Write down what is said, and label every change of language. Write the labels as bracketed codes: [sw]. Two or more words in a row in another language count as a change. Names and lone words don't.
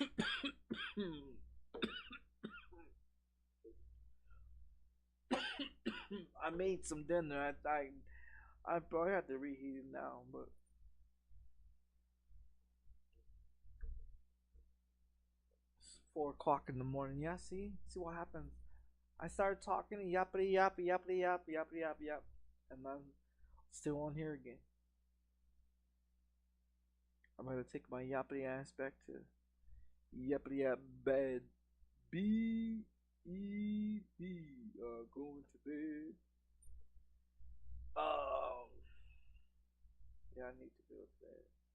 [en] I made some dinner. I probably have to reheat it now, but it's 4 o'clock in the morning. Yeah, see what happens. I started talking yappity yap yappity yap yappity yap yap, and I'm still on here again. I'm gonna take my yappity ass back to yappity yap bed. B-E-D. Going to bed. Um, yeah, I need to go to bed.